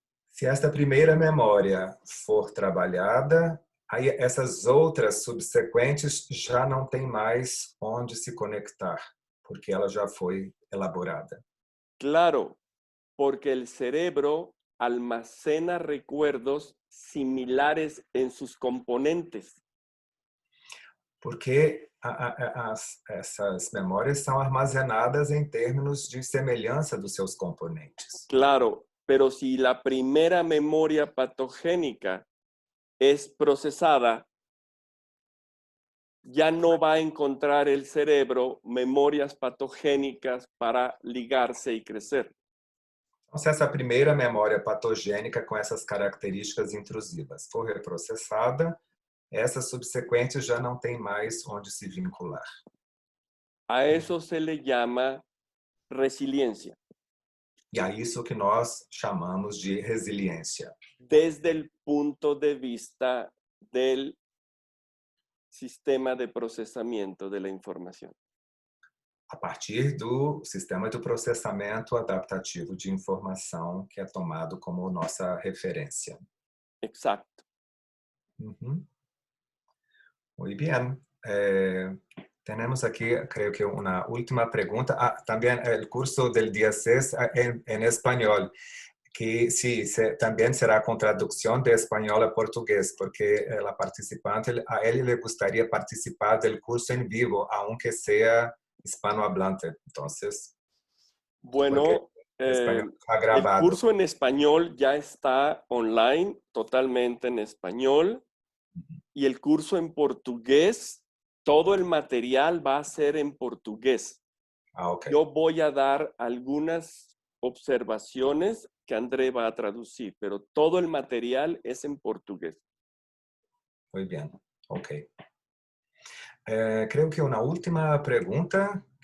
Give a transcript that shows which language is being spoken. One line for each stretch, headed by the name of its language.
Portuguese: Se esta primeira memória for trabalhada, aí essas outras subsequentes já não têm mais onde se conectar, porque ela já foi elaborada.
Spanish: Claro, porque el cerebro almacena recuerdos similares en sus componentes.
Portuguese: Porque essas memórias são armazenadas em termos de semelhança dos seus componentes.
Spanish: Claro, pero si la primera memoria patogénica es procesada, ya no va a encontrar el cerebro memorias patogénicas para ligarse y crecer.
Portuguese: Então, se essa primeira memória patogênica com essas características intrusivas for reprocessada, essas subsequentes já não têm mais onde se vincular.
Spanish: A eso se le llama resiliencia.
Portuguese: E a isso que nós chamamos de resiliência.
Spanish: Desde el punto de vista del sistema de procesamiento de la información.
Portuguese: A partir do sistema de processamento adaptativo de informação que é tomado como nossa referência.
Spanish: Exacto. Muy bien. Tenemos aquí, creo que una última pregunta. También el curso del día 6 en español, que sí, también será con traducción de español a portugués, porque la participante, a él le gustaría participar del curso en vivo, aunque sea hispanohablante. Entonces, bueno, el curso en español ya está online, totalmente en español, y el curso en portugués, todo el material va a ser en portugués. Okay. Yo voy a dar algunas observaciones que André va a traducir, pero todo el material es en portugués. Muy bien, ok.
Portuguese: Creio que uma última pergunta.